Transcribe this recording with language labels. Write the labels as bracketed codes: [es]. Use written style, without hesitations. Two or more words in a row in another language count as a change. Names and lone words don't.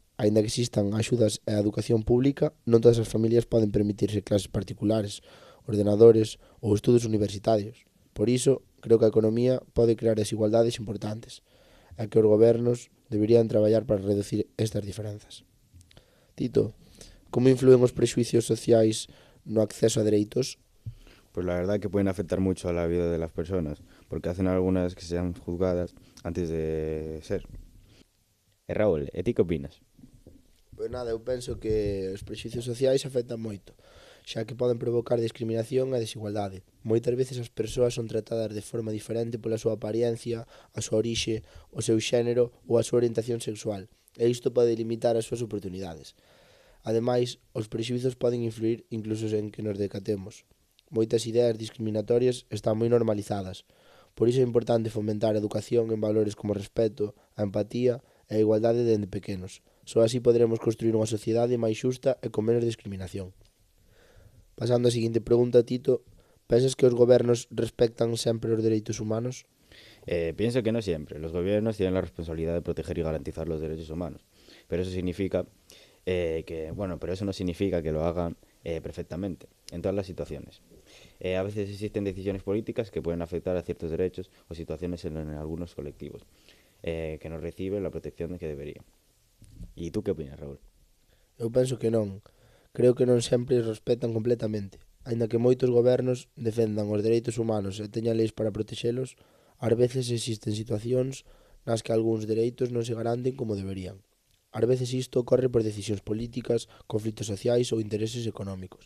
[gl] Aínda que existan axudas á educación pública, non todas as familias poden permitirse clases particulares, ordenadores ou estudos universitarios. Por iso, creo que a economía pode crear desigualdades importantes e que os gobernos deberían traballar para reducir estas diferenzas. Tito, como influen os prexuicios sociais no acceso a dereitos? [es] Pues la verdad que pueden afectar mucho a la vida de las personas, porque hacen algunas que sean juzgadas antes de ser. Raúl, ¿a ti qué opinas? [gl] Pois nada, eu penso que os prexuicios sociais afectan moito, xa que poden provocar discriminación e desigualdade. Moitas veces as persoas son tratadas de forma diferente pola súa apariencia, a súa orixe, o seu xénero ou a súa orientación sexual, e isto pode limitar as súas oportunidades. Ademais, os prexuizos poden influir incluso en que nos decatemos. Moitas ideas discriminatorias están moi normalizadas, por iso é importante fomentar a educación en valores como o respeto, a empatía e a igualdade dende pequenos. Só así poderemos construir unha sociedade máis xusta e con menos discriminación. Pasando á seguinte pregunta, Tito, pensas que os gobernos respectan sempre os dereitos humanos? [es] Pienso que no siempre. Los gobiernos tienen la responsabilidad de proteger y garantizar los derechos humanos, pero eso significa pero eso no significa que lo hagan perfectamente en todas las situaciones. A veces existen decisiones políticas que pueden afectar a ciertos derechos o situaciones en algunos colectivos que no reciben la protección que deberían. ¿Y tú qué opinas, Raúl? [gl] Eu penso que non. Creo que non sempre os respetan completamente. Aínda que moitos gobernos defendan os dereitos humanos e teñan leis para protexelos, ás veces existen situacións nas que algúns dereitos non se garanten como deberían. Ás veces isto ocorre por decisións políticas, conflitos sociais ou intereses económicos.